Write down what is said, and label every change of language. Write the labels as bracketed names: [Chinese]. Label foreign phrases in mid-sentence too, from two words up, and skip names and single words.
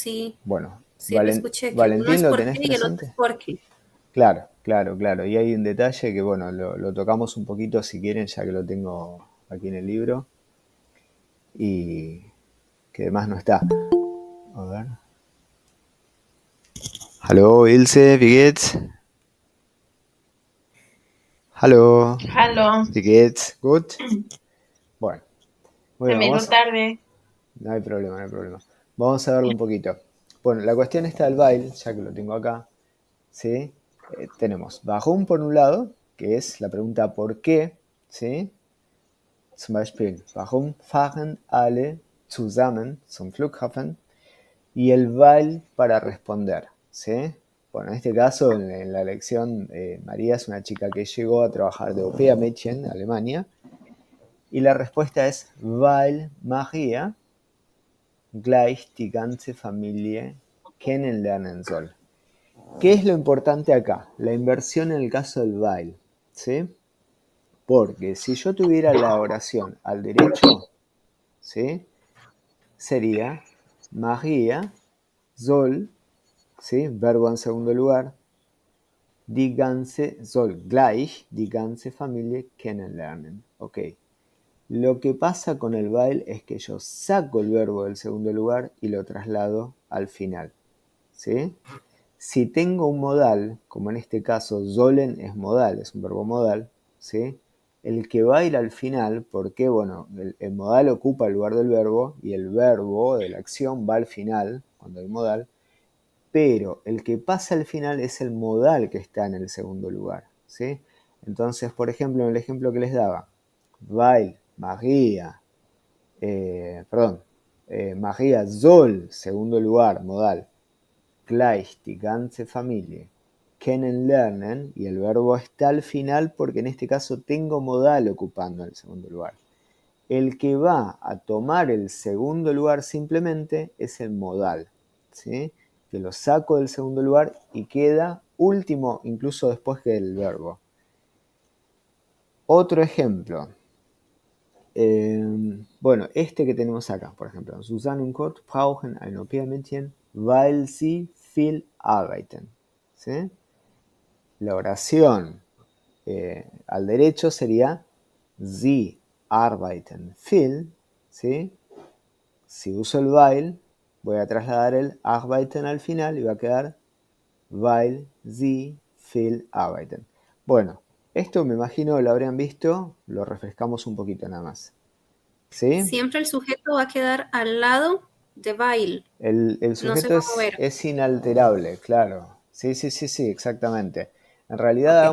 [Spanish] Sí lo escuché, que uno Valentín, es ¿lo por tenés qué y el otro es presente? por qué. Claro. Claro, claro. Y hay un detalle que, bueno, lo tocamos un poquito si quieren, ya que lo tengo aquí en el libro. Y que además no está. A ver. [German] Hallo Ilse, wie geht's? Hallo, [Spanish] Aló, [German] wie geht's? ¿Gut? [Spanish] Bueno, se bueno, me hizo vamos. tarde. No hay problema, no hay problema. Vamos a verlo un poquito. Bueno, la cuestión está del baile, ya que lo tengo acá. ¿Sí? Tenemos Warum por un lado, que es la pregunta ¿por qué? ¿Sí? [German] Zum Beispiel, warum fahren alle zusammen zum Flughafen? [Spanish] Y el weil para responder, ¿sí? Bueno, en este caso, en la lección, María es una chica que llegó a trabajar de [German] Au pair Mädchen, [Spanish] Alemania, y la respuesta es [German] weil Maria gleich die ganze Familie kennenlernen soll. [Spanish] ¿Qué es lo importante acá? La inversión en el caso del weil, ¿sí? Porque si yo tuviera la oración al derecho, ¿sí? Sería María soll, ¿sí? Verbo en segundo lugar, [German] die ganze, soll gleich die ganze Familie kennenlernen. [Spanish] Ok. Lo que pasa con el weil es que yo saco el verbo del segundo lugar y lo traslado al final, ¿sí? Si tengo un modal, como en este caso sollen es modal, es un verbo modal, ¿sí? El que va a ir al final, porque bueno, el modal ocupa el lugar del verbo y el verbo de la acción va al final, cuando hay modal, pero el que pasa al final es el modal que está en el segundo lugar, ¿sí? Entonces, por ejemplo, en el ejemplo que les daba, weil María, María soll, segundo lugar, modal, [German] gleich die ganze Familie kennenlernen, [Spanish] y el verbo está al final porque en este caso tengo modal ocupando el segundo lugar. El que va a tomar el segundo lugar simplemente es el modal, ¿sí? Que lo saco del segundo lugar y queda último incluso después que el verbo. Otro ejemplo. Bueno, este que tenemos acá, por ejemplo. [German] Susanne und Kurt brauchen ein Au-pair-Mädchen, weil sie viel arbeiten. [Spanish] ¿Sí? La oración al derecho sería [German] Sie arbeiten viel, [Spanish] ¿sí? Si uso el weil, voy a trasladar el arbeiten al final y va a quedar [German] weil sie viel arbeiten. [Spanish] Bueno, esto me imagino lo habrían visto, lo refrescamos un poquito nada más. ¿Sí? Siempre el sujeto va a quedar al lado de weil, El no se sujeto va a mover. es inalterable, claro. Sí, sí, sí, sí, exactamente. En realidad Ok,